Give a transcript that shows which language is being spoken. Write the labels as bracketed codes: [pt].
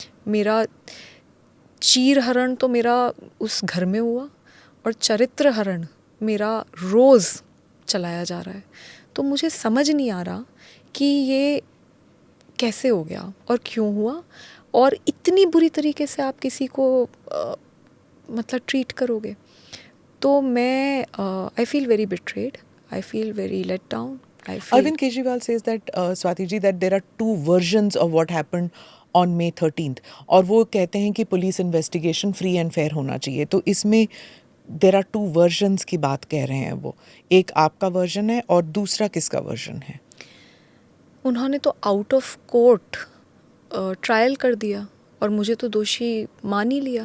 [hi] मेरा चीरहरण तो मेरा उस घर में हुआ और चरित्र हरण मेरा रोज़ चलाया जा रहा है. तो मुझे समझ नहीं आ रहा कि ये कैसे हो गया और क्यों हुआ, और इतनी बुरी तरीके से आप किसी को मतलब ट्रीट करोगे। तो मैं [en] I feel very betrayed, I feel very let down, I feel. Arvind Kejriwal says that, Swati ji, that there are two versions of what happened on May 13th. [hi] और वो कहते हैं कि police investigation [en] free and fair [hi] होना चाहिए। तो इसमें [en] there are two versions [hi] की बात कह रहे हैं वो। एक आपका वर्जन है और दूसरा किसका वर्जन है? उन्होंने तो [en] out of court trial [hi] कर दिया और मुझे तो दोषी मान ही लिया।